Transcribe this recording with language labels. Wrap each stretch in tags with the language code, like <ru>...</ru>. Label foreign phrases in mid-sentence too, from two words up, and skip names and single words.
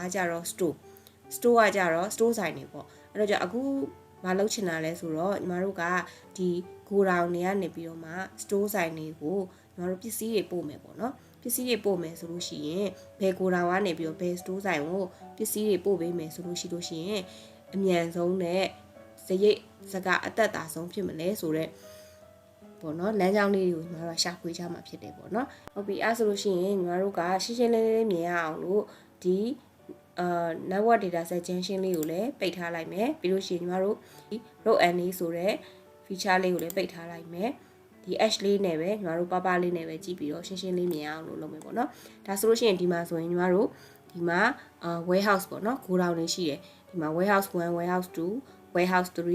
<my>ကြတော့ store ကကြတော့ store ဆိုင်တွေပေါ့အဲ့တော့じゃအခုမလုပ်ချင်တာလဲဆိုတော့ညီမတို့ကဒီ go down တွေကနေပြီးတော့မှ store ဆိုင်တွေကိုညီမတို့ပစ္စည်းတွေပို့မယ်ပေါ့နော်ပစ္စည်းတွေပို့မယ်ဆိုလို့ရှိရင်ဘယ် go down ကနေပြီးတော့ဘယ် store ဆိုင်ကိုပစ္စည်းတွေပို့ပေးမယ်ဆိုလို့ရှိရင်အမြန်ဆုံးနဲ့စရိတ်စကအသက်သာဆုံးဖြစ်မလဲဆိုတော့ပေါ့နော်လမ်းကြောင်းလေးတွေကိုညီမတို့ကရှာဖွေကြမှာဖြစ်တယ်ပေါ့နော်ဟုတ်ပြီအဲ့ဆိုလို့ရှိရင်ညီမတို့ကရှင်းရှင်းလင်းလင်းမြင်ရအောင်လို့ဒီ</my> <en>network data set junction</en> <my>လေးကိုလည်းပိတ်ထားလိုက်မယ်ပြီးလို့ရှိရင်ညီမတို့ဒီ</my> <en>row NA</en> <my>ဆိုတဲ့ feature လေးကိုလည်းပိတ်ထားလိုက်မယ်ဒီ hash လေးနဲ့ပဲညီမတို့ပလေးနဲ့ပဲကြည့်ပြီးတော့ရှင်းရှင်းလေးမြင်အောင်လို့လုပ်မယ်ပေါ့နော်ဒါဆိုလို့ရှိရင်ဒီမှာဆိုရင်ညီမတို့ဒီမှာwarehouse ပေါ့နော် go down လေးရှိတယ်ဒီမှာ</my> <en>warehouse 1 warehouse 2 warehouse</en>